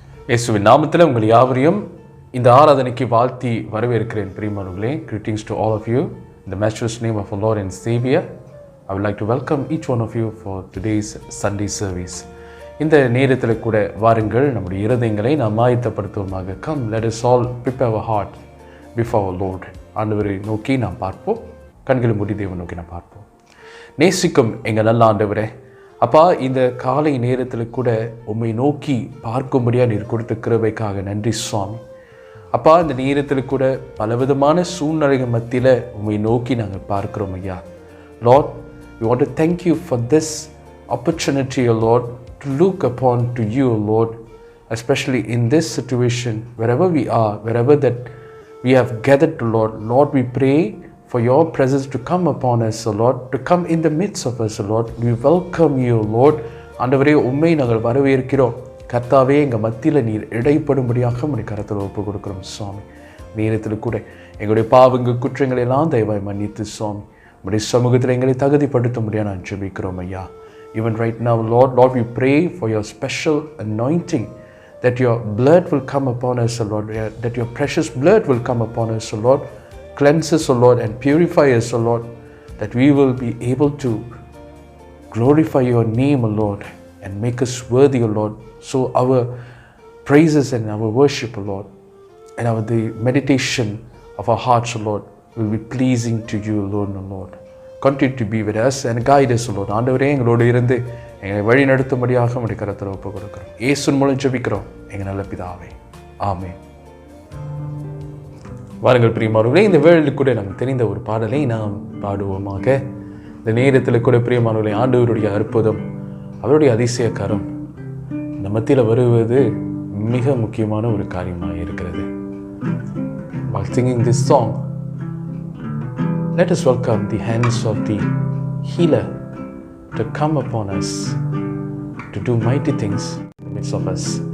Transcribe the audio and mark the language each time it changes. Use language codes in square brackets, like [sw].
[ta] இயேசுவின் நாமத்தில் உங்கள் யாவரையும் இந்த ஆராதனைக்கு வாழ்த்தி வரவேற்கிறேன். பிரியமானவர்களே, [en] greetings to all of you in the matchless name of our Lord and Savior. I would like to welcome each one of you for today's Sunday service. [ta] இந்த நேரத்தில் கூட வாருங்கள், நம்முடைய இருதயங்களை நாம் ஆயத்தப்படுத்துவோமாக. [en] Come, let us all prepare our heart before our Lord. [ta] ஆண்டவரை நோக்கி நாம் பார்ப்போம். கண்களை மூடி தேவனை நோக்கி நாம் பார்ப்போம். நேசிக்கும் எங்கள் நல்ல ஆண்டவரே, அப்பா, இந்த காலை நேரத்தில் கூட உம்மை நோக்கி பார்க்கும்படியாக நீர் கொடுத்த கிருபைக்காக நன்றி சுவாமி. அப்பா, இந்த நேரத்தில் கூட பலவிதமான சூழ்நிலைகள் மத்தியில் உம்மை நோக்கி நாங்கள் பார்க்கிறோம் ஐயா. [en] Lord, we want to thank you for this opportunity, O Lord, to look upon to you, O Lord, especially in this situation, wherever we are, wherever that we have gathered to, Lord. Lord, we pray for your presence to come upon us, O Lord, to come in the midst of us, O Lord. We welcome you, Lord. [ta] ஆண்டவரே, உம்மை நாங்கள் வரவேற்கிறோம். கர்த்தாவே, எங்கள் மத்தியில் நீர் இடைப்படும்படியாக உம்முடைய கரத்தில் ஒப்பு கொடுக்கிறோம் சுவாமி. நேரத்தில் கூட எங்களுடைய பாவங்கள் குற்றங்களை எல்லாம் தயவாய் மன்னித்து சுவாமி, உம்முடைய சமூகத்தில் எங்களை தகுதிப்படுத்தும்படியாக நான் ஜெபிக்கிறோம் ஐயா. [en] Even right now, Lord, we pray for your special anointing, that your blood will come upon us, O Lord, that your precious blood will come upon us, O Lord. Cleanse us, O Lord, and purify us, O Lord, that we will be able to glorify your name, O Lord, and make us worthy, O Lord. So our praises and our worship, O Lord, and the meditation of our hearts, O Lord, will be pleasing to you alone, O Lord. Continue to be with us and guide us, O Lord. [ta] ஆண்டவரே, எங்களோடு இருந்து எங்களை வழி நடத்தும்படியாக உம்முடைய கரத்தில் ஒப்பு கொடுக்கிறோம். இயேசுவின் மூலம் ஜெபிக்கிறோம் எங்கள் நல்ல பிதாவே, ஆமென். வாருங்கள் பிரியமானவர்களே, இந்த வேளையில் கூட நமக்கு தெரிந்த ஒரு பாடலை நாம் பாடுவோமாக. இந்த நேரத்தில் கூட பிரியமானவர்களே, ஆண்டவருடைய அற்புதம், அவருடைய அதிசயக்காரம் இந்த மத்தியில் வருவது மிக முக்கியமான ஒரு காரியமாக இருக்கிறது. [en] While singing this song, let us welcome the hands of the healer to come upon us, to do mighty things in the midst of us.